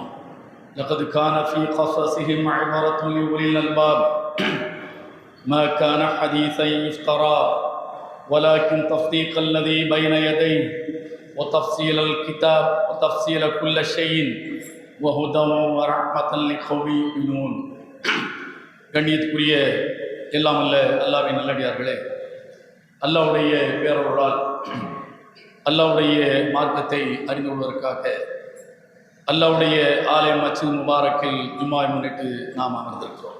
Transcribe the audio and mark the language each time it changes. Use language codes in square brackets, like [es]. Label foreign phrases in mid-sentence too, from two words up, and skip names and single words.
[ar] لقد كان في قصصهم عبرة لأولي الألباب ما كان حديثا يفترى ولكن تصديق الذي بين يديه وتفصيل الكتاب وتفصيل كل شيء وهدى ورحمة لقوم يؤمنون. [ta] கண்ணியத்துக்குரிய எல்லாம் அல்ல அல்லாஹ்வின் நல்லடியார்களே, அல்லாஹ்வுடைய பேரருளால் அல்லாஹ்வுடைய மார்க்கத்தை அறிந்து கொள்வதற்காக அல்லாஹ்வுடைய ஆலயம் மஸ்ஜித் முபாரக்கில் ஜும்மாவை முன்னிட்டு நாம் அமர்ந்திருக்கிறோம்.